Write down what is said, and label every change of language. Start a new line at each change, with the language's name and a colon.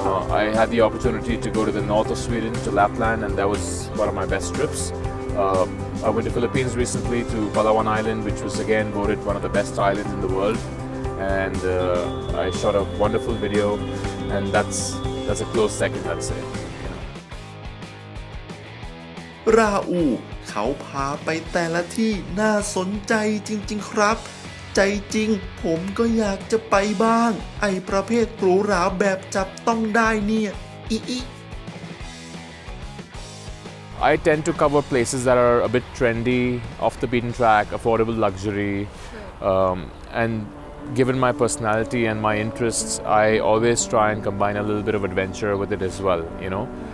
English: I had the opportunity to go to the north of Sweden, to Lapland, and that was one of my best trips. I went to Philippines recently, to Palawan Island, which was again voted one of the best islands in the world. And I shot a wonderful video, and that's a close second, I'd say.
Thai: ราอูเขาพาไปแต่ละที่น่าสนใจจริงๆครับ ใจจริงผมก็อยากจะไปบ้าง ไอประเภทหรูหราแบบจับต้องได้เนี่ยอิ
English: I tend to cover places that are a bit trendy, off the beaten track, affordable luxury, and given my personality and my interests, I always try and combine a little bit of adventure with it as well, you know.